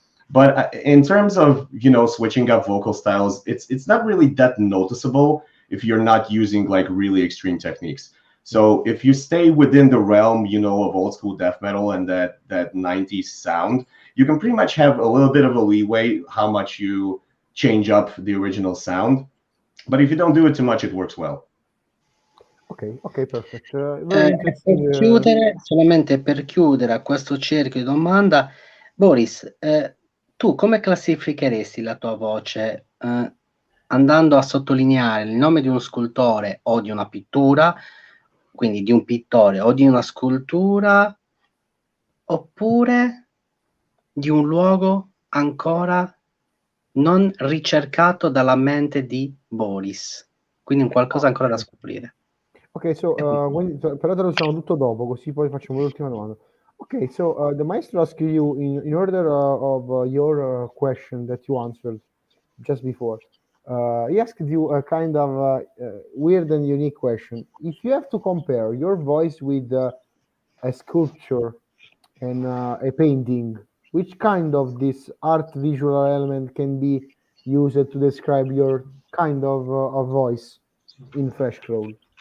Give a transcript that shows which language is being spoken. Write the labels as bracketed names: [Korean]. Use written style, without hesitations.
[English] But in terms of, you know, switching up vocal styles, it's not really that noticeable if you're not using like really extreme techniques. So if you stay within the realm, you know, of old school death metal and that 90s sound, you can pretty much have a little bit of a leeway how much you change up the original sound. But if you don't do it too much, it works well. [Italian] Ok, perfetto. Per chiudere, solamente per chiudere a questo cerchio di domanda, Boris, tu come classificheresti la tua voce andando a sottolineare il nome di uno scultore o di una pittura, quindi di un pittore o di una scultura, oppure di un luogo ancora non ricercato dalla mente di Boris, quindi un qualcosa ancora da scoprire? Ok, però traduciamo tutto dopo, così poi facciamo l'ultima domanda. [English] Okay, so the maestro asked you in order of your question that you answered just before. He asked you a kind of weird and unique question. If you have to compare your voice with a sculpture and a painting, which kind of this art visual element can be used to describe your kind of voice in Fleshcrawl?